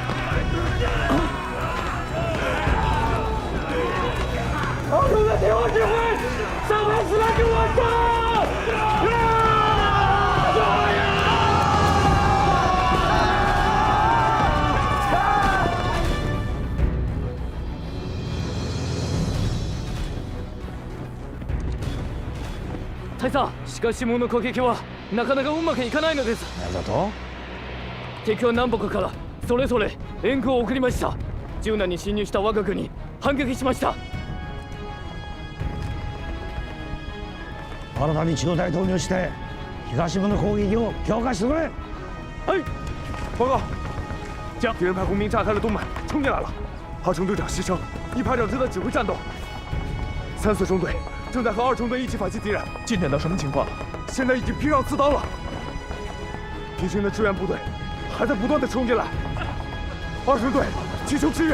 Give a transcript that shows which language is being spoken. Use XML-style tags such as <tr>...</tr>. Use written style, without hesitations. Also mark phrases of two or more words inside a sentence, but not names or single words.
<zh>二中队听我指挥，3排4排跟我上！</zh> <ja>大佐、しかしもの攻撃はなかなかうまくいかないのです。なんだと？敵は南北からそれぞれ援軍を送りました。柔軟に侵入した我が軍に反撃しました。新たに機動隊投入して東部の攻撃を強化してくれ。</ja> <zh>哎，报告，将敌人派工兵炸开了东门，冲进来了。2中队长牺牲，1排长正在指挥战斗。3、4中队正在和2中队一起反击敌人。进展到什么情况？现在已经拼上刺刀了。敌军的支援部队还在不断的冲进来。2中队急求支援。</zh>